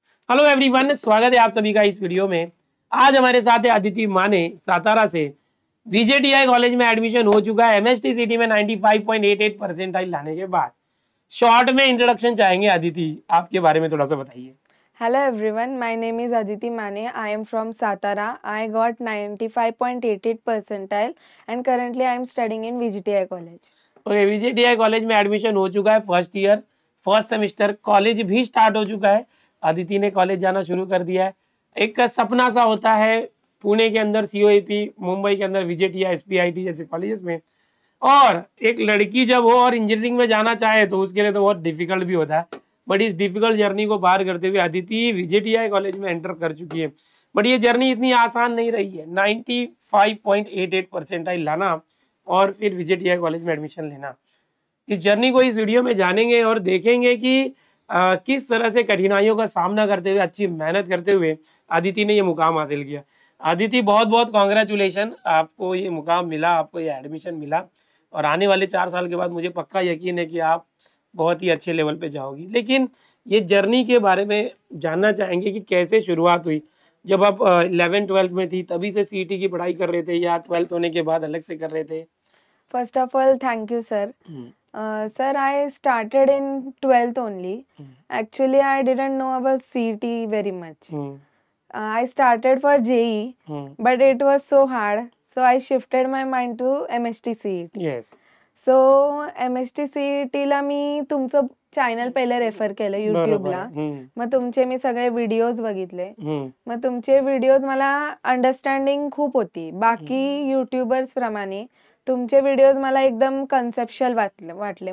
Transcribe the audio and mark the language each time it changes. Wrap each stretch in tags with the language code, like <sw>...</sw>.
<hi>Hello everyone, स्वागत है आप सभी का इस वीडियो में। आज हमारे साथ है अदिति माने सातारा से। VJTI कॉलेज में एडमिशन हो चुका है। MST सिटी में 95.88 परसेंटाइल लाने के बाद शॉर्ट में इंट्रोडक्शन चाहेंगे। अदिति, आपके बारे में थोड़ा सा बताइए।</hi> <en>Hello everyone, my name is Aditi Mane. I am from Satara. I got 95.88 percentile and currently I am studying in VJTI college.</en> <hi>Okay, VJTI college में एडमिशन हो चुका है। First year first semester college भी start हो चुका है। अदिति ने college जाना शुरू कर दिया है। एक सपना सा होता है पुणे के अंदर COAP, मुंबई के अंदर VJTI, SPIT जैसे कॉलेजेस में, और एक लड़की जब हो और इंजीनियरिंग में जाना चाहे तो उसके लिए तो बहुत डिफिकल्ट भी होता है। बट इस डिफिकल्ट जर्नी को पार करते हुए अदिति VJTI कॉलेज में एंटर कर चुकी है। बट ये जर्नी इतनी आसान नहीं रही है। 95.88 परसेंटाइल लाना और फिर VJTI कॉलेज में एडमिशन लेना, इस जर्नी को इस वीडियो में जानेंगे और देखेंगे कि किस तरह से कठिनाइयों का सामना करते हुए, अच्छी मेहनत करते हुए अदिति ने ये मुकाम हासिल किया। अदिति, बहुत बहुत कॉन्ग्रेचुलेशन, आपको ये मुकाम मिला, आपको ये एडमिशन मिला और आने वाले 4 साल के बाद मुझे पक्का यकीन है कि आप बहुत ही अच्छे लेवल पे जाओगी। लेकिन ये जर्नी के बारे में जानना चाहेंगे कि कैसे शुरुआत हुई। जब आप 11th-12th में थी तभी से CET की पढ़ाई कर रहे थे या 12th होने के बाद अलग से कर रहे थे?</hi> <en>First of all, thank you, sir. Sir, I started in 12th only. Actually, I didn't know about CET very much. I started for JEE, but it was so hard. So I shifted my mind to MST CET. Yes.</en> <mr>So MST CET ला मी तुमचं channel पहिले refer केलं युट्यूबला. मग तुमचे मी सगळे videos बघितले. मग तुमचे व्हिडिओज मला अंडरस्टँडिंग खूप होती. बाकी युट्यूबर्स प्रमाणे तुमचे व्हिडिओज मला एकदम कन्सेप्शुअल वाटले.</mr>